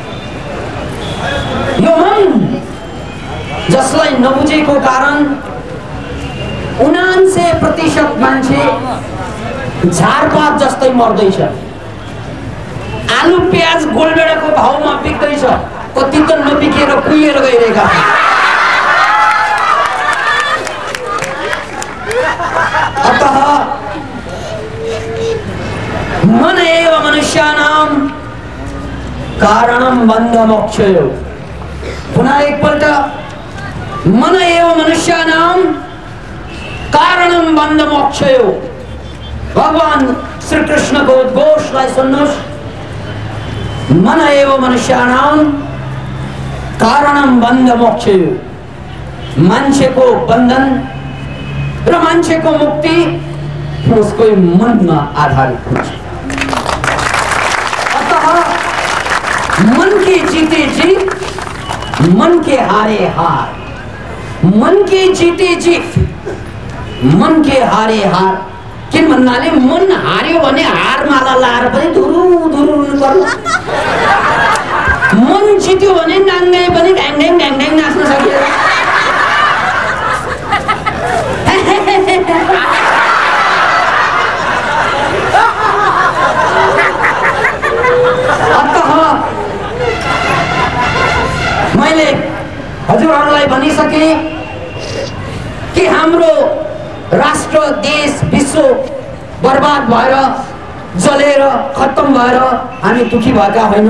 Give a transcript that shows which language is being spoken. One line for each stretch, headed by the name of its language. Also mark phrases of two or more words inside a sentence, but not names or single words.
Nepali: यो मन जसलाई नबुझेको कारण 99% मान्छे झारपात जस्तै मर्दैछ। आलु प्याज गोलबेडाको भाउमा बिक्दैछ, कति त नबिकेर कुहिएर गइरहेका छन्।
Sanskrit: अतः मन एव मनुष्याणां कारणं बन्धमोक्षयो। पुनः एकपल्ट मन एव मनुष्याणां कारणं बन्धमोक्षयो।
Nepali: भगवान श्री कृष्ण को उद्घोषलाई सुन्नुहोस्।
Sanskrit: मन एव मनुष्याणां कारणं बन्धमोक्षयो।
Nepali: मान्छेको बन्धन र मान्छेको मुक्ति उसको मनमा आधारित हुन्छ।
Hindi: अतः मन के जीते जीत, मन के हारे हार। मन के जीते जीत, मन के हारे हार।
Nepali: किन भन्नाले मन हार्यो भने हारमाला लाएर पनि धुरु धुरु हुनु पर्छ। मन जित्यो भने नाङ्गै पनि ढ्याङ ढ्याङ ढ्याङ ढ्याङ नाच्न सकिन्छ। मैले हजुरहरूलाई भनिसके कि हाम्रो राष्ट्र देश विश्व बर्बाद भएर जलेर खत्तम भएर हामी दुखी भएका होइनौँ।